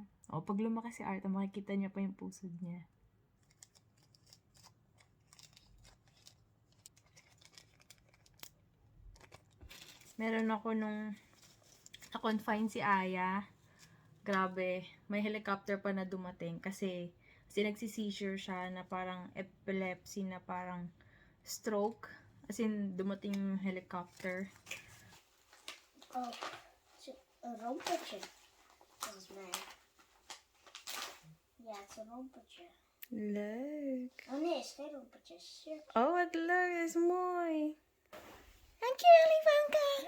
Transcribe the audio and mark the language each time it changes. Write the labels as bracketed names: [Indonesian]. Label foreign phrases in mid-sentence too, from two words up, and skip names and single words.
[Filipino] O, pag lumaki si Arta, makikita niya pa yung pusod niya. Meron ako nung na-confine si Aya. Grabe, may helicopter pa na dumating kasi nagsisi-seizure siya na parang epilepsy na parang stroke. [English] As in, [Filipino] dumating yung helicopter. [Dutch] Oh, een rompertje. Volgens mij. Ja, het is een rompertje. Look. Oh nee, het is geen rompertje. Het is een shirtje. Oh, wat leuk. Dat is mooi. Dankjewel, Ivanka.